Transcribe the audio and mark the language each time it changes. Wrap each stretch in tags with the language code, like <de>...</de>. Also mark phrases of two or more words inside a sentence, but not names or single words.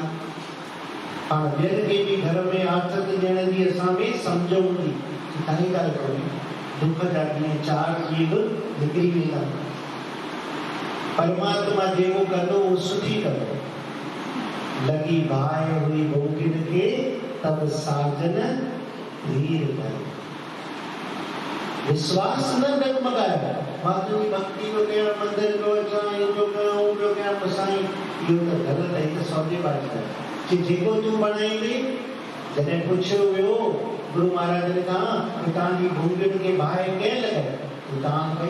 <sd>हाणे ॿियनि खे बि घर में आदत ॾियण जी असां में सम्झ हूंदी, काई ॻाल्हि कोन्हे, दुख जा ॾींहं 4 ॾींहं बि निकिरी वेंदा। परमात्मा जेको कंदो उहो सुठी कंदो। लॻी बाहि हुई भोगिन खे, तब साजन धीर कयो। विश्वास न डगमगायो, मां तुंहिंजी भक्ति पियो कयां, मंदिर पियो अचां, इहो पियो कयां, उहो पियो कयां, साईं इहो त ग़लति आहे, त सौदेबाज़ी आहे। कि जेको तूं बणाईंदे, जॾहिं पुछियो वियो गुरु महाराजनि खां कि तव्हांजी भूंगियुनि खे बाहि कंहिं लॻाई, तव्हां कई।</sd>